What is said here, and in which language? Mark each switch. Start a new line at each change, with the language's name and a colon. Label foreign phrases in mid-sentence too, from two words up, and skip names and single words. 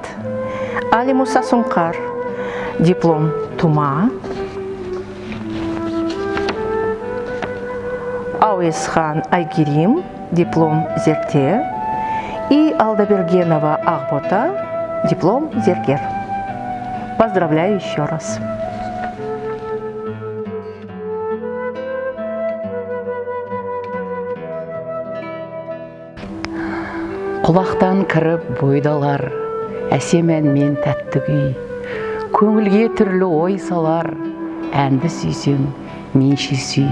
Russian: Али Муса Сункар, диплом Тума. Ауисхан Айгерим, диплом Зерте. И Алдабергенова Ахбота, диплом Зергер. Поздравляю еще раз.
Kazakh: Құлақтан кіріп бойдалар, әсем әнмен тәтті күй. Көңілге түрлі ой салар, әнді сүйсең, менше сүй.